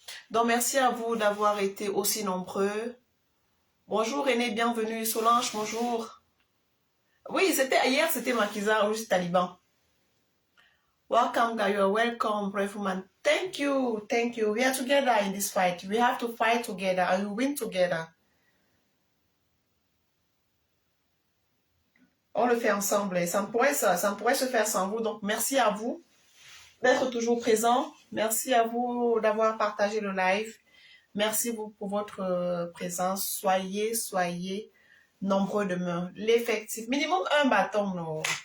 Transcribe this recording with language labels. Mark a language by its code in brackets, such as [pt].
[fr] Donc, merci à vous d'avoir été aussi nombreux. Bonjour René, bienvenue. Solange, bonjour. Oui, hier, c'était Maquisard ou juste Taliban. [en] Welcome, guys. You are welcome, brave woman. Thank you. We are together in this fight. We have to fight together and we win together. [fr] On le fait ensemble et ça ne pourrait se faire sans vous. Donc, merci à vous d'être toujours présent. Merci à vous d'avoir partagé le live. Merci vous pour votre présence. Soyez nombreux demain. L'effectif, minimum un bâton. Non.